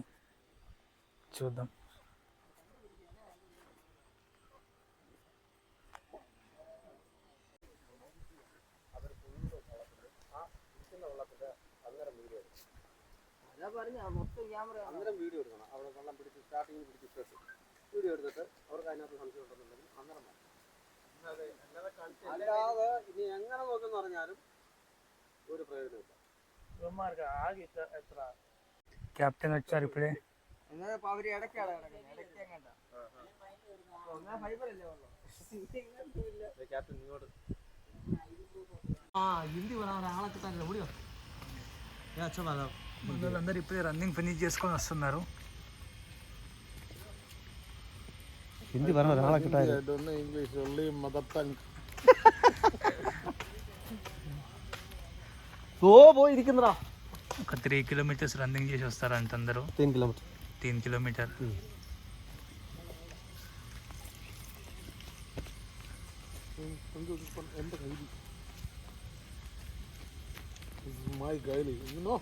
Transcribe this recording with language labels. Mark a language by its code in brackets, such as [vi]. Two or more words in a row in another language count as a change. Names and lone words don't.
[te] చూద్దాం. అందరం వీడియో എടുക്കണം. [ml] അവിടെ വെള്ളം പിടിച്ച് സ്റ്റാർട്ടിങ്ങിൽ പിടിച്ച് വീഡിയോ എടുത്തിട്ട് അവർക്ക് അതിനകത്ത് സംശയം ഉണ്ടെന്നുണ്ടെങ്കിൽ അന്നേരം അല്ലാതെ ഇനി എങ്ങനെ നോക്കെന്ന് പറഞ്ഞാലും ഒരു പ്രയോജനമില്ല. [te] కెప్టెన్ వచ్చారు ఇప్పుడే. [ml] അവര് ഇടയ്ക്കാണ് ക്യാപ്റ്റൻ ഇങ്ങോട്ട് ഹിന്ദി ആളെ കിട്ടാനില്ല മുടിയോ. [te] అందరూ ఇప్పుడే [en] running finish [te] చేసుకొని వస్తున్నారు. [ml] ഹിന്ദി പറഞ്ഞ ഒരാളെ കിട്ടാൻ [en] English only mother tongue. [ml] പോയിരിക്കുന്നടാ. [te] ఒక 3 [en] kilometers running [te] చేసి వస్తారంట అందరూ. 3 కిలోమీటర్ 3 కిలోమీటర్. [en] My girl, you know.